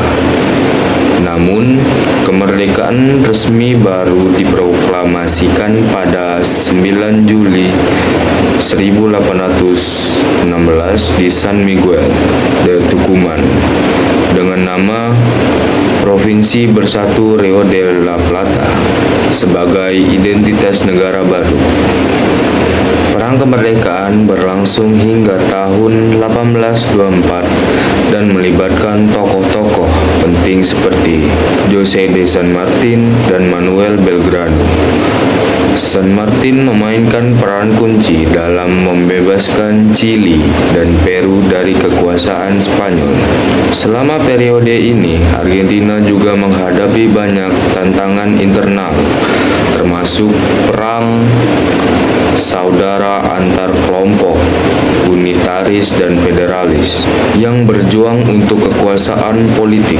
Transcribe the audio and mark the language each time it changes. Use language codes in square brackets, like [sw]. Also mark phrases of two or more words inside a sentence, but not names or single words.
[id] Namun, kemerdekaan resmi baru diproklamasikan pada 9 Juli 1816 di San Miguel de Tucumán dengan nama Provinsi Bersatu Rio de la Plata sebagai identitas negara baru. Perang kemerdekaan berlangsung hingga tahun 1824 dan melibatkan tokoh-tokoh penting seperti José de San Martín dan Manuel Belgrano. San Martín memainkan peran kunci dalam membebaskan Chili dan Peru dari kekuasaan Spanyol. Selama periode ini, Argentina juga menghadapi banyak tantangan internal, termasuk perang saudara antar kelompok unitaris dan federalis yang berjuang untuk kekuasaan politik.